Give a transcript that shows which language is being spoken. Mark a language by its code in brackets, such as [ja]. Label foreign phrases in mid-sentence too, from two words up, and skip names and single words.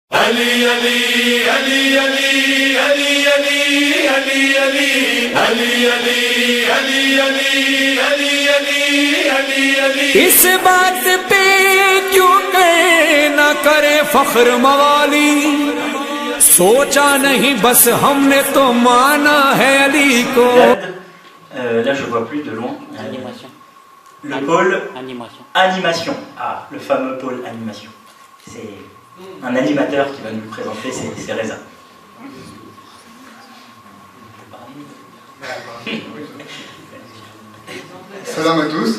[ur] اس بات پہ کیوں کہے نہ کرے فخر موالی، سوچا نہیں بس ہم نے تو مانا ہے علی کو. [fr] Là je vois plus de loin. Animation. Le pôle Animation. animation. Ah, le fameux pôle animation. C'est un animateur qui va nous le présenter, c'est Reza. Salam à tous.